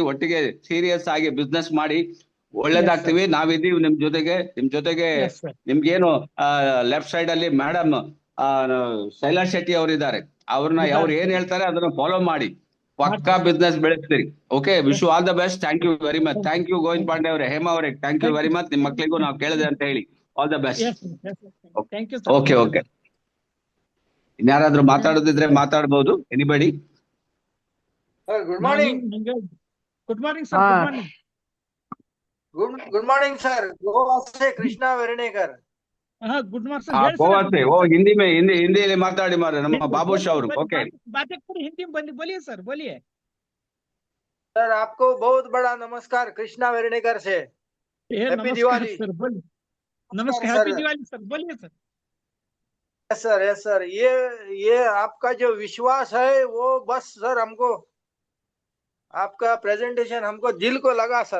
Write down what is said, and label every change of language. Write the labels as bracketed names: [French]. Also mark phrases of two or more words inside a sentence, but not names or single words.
[Kannada] ಒಟ್ಟಿಗೆ ಸೀರಿಯಸ್ ಆಗಿ ಬಿಸ್ನೆಸ್ ಮಾಡಿ ಒಳ್ಳೇದಾಗ್ತೀವಿ. ನಾವಿದ್ದೀವಿ ನಿಮ್ ಜೊತೆಗೆ. ನಿಮ್ಗೇನು ಲೆಫ್ಟ್ ಸೈಡ್ ಅಲ್ಲಿ ಮೇಡಮ್ ಶೈಲಾ ಶೆಟ್ಟಿ ಅವರಿದ್ದಾರೆ. ಅವ್ರು ಏನ್ ಹೇಳ್ತಾರೆ ಅದನ್ನ ಫಾಲೋ ಮಾಡಿ ಪಕ್ಕಾ ಬಿಸ್ನೆಸ್ ಬೆಳೆಸ್ತೀರಿ. [English] OK, wish you all the best. Thank you very much. thank you ಗೋವಿಂದ್ ಪಾಂಡೆ ಅವರೇ, ಹೇಮಾ ಅವರೇ, thank you very much. [Kannada] ನಿಮ್ ಮಕ್ಳಿಗೂ ನಾವು ಕೇಳಿದೆ ಅಂತ ಹೇಳಿ. [English] all the best. [Kannada] ಓಕೆ. ಇನ್ಯಾರಾದ್ರೂ ಮಾತಾಡೋದಿದ್ರೆ ಮಾತಾಡ್ಬೋದು. ಎನಿಬಡಿ? [English] Good morning. Good morning sir. Good morning sir. ಗೋವಾ से कृष्णा वेरणेकर. Good morning sir. [Hindi] गोवा से वो हिंदी में हिंदी माताड़ी मारे [Kannada] ನಮ್ಮ ಬಾಬುಶ್ ಅವರು. [Hindi] ओके, बातें करें हिंदी में. बोलिए सर, बोलिए सर. आपको बहुत बड़ा नमस्कार कृष्णा वेरणेकर से. हैप्पी दिवाली सर. बोलिए. नमस्कार, [English] Happy Diwali sir. [Hindi] बोलिए सर. [English] Yes sir. [Hindi] ये आपका जो विश्वास है वो बस सर हमको, आपका प्रेजेंटेशन हमको दिल को लगा सर.